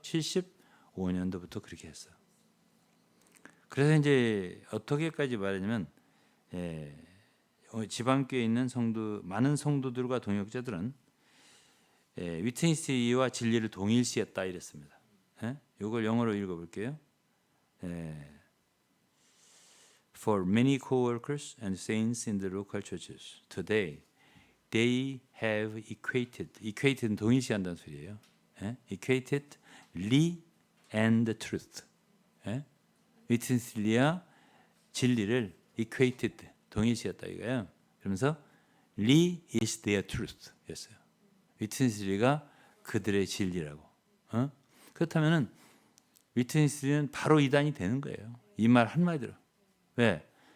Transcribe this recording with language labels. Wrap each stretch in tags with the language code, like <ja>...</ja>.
<ko>75년도부터 그렇게 했어. 그래서 이제 어떻게까지 말하냐면 지방교회에 있는 많은 성도들과 동역자들은 위트니스와 진리를 동일시했다 이랬습니다. 이걸 영어로 읽어볼게요.</ko> <en>for many co-workers and saints in the local churches today, they have equated는</en> <ko>동일시한다는 소리예요.</ko> <en>예? equated 리 and truth. 예?</en> <ko>위트니스리와 진리를 equated 동일시했다 이거예요. 그러면서 리</ko> <en>is their truth</en> <ko>였어요. 위트니스리가 그들의 진리라고. 그렇다면은 위트니스리는 바로 이단이 되는 거예요. 이 말 한마디로. 왜?</ko>